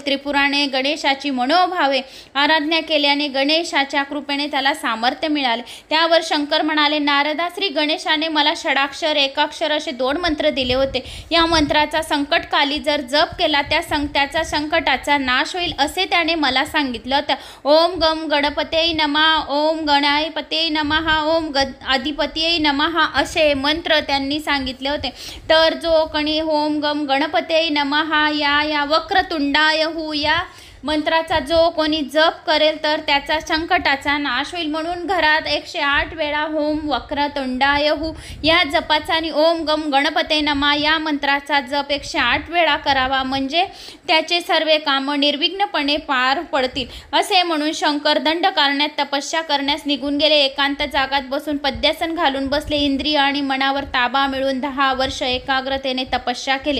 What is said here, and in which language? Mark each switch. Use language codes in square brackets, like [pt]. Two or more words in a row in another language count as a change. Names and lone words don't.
[mr] त्रिपुराने गणेशाची मनोभावे आराधना केल्याने गणेशाच्या कृपेने त्याला सामर्थ्य मिळाले. त्यावर शंकर म्हणाले, नारदा, श्री गणेशाने मला षडाक्षर, एकाक्षर असे 2 मंत्र दिले होते. या मंत्राचा संकटकाली जर जप केला त्याचा संकटाचा नाश होईल असे त्याने मला सांगितलं होतं. [sa] ओम गम गणपते नमः, ओम गणाधिपते नमः, ओम अधिपतीये नमः [mr] असे मंत्र त्यांनी सांगितले होते. तर जो कोणी [sa] ओम गम गणपते नमः [mr] या [sa] वक्रतुंडाय हू [mr] या मंत्राचा जो कोणी जप करेल तर त्याचा संकटाचा नाश होईल. म्हणून घरात 108 वेळा [sa] ओम वक्रतुंडाय हू [mr] या जपाचा आणि [sa] ओम गम गणपते नमः [mr] या मंत्राचा जप 108 वेळा करावा, म्हणजे त्याचे सर्व कामं निर्विघ्नपणे पार पडतील. असे म्हणून शंकर दंडकारण्यात तपस्या करण्यास निघून गेले. एकांत जागात बसून पद्यासन घालून बसले. इंद्रिय आणि मनावर ताबा मिळून 10 वर्ष एकाग्रतेने तपस्या केली.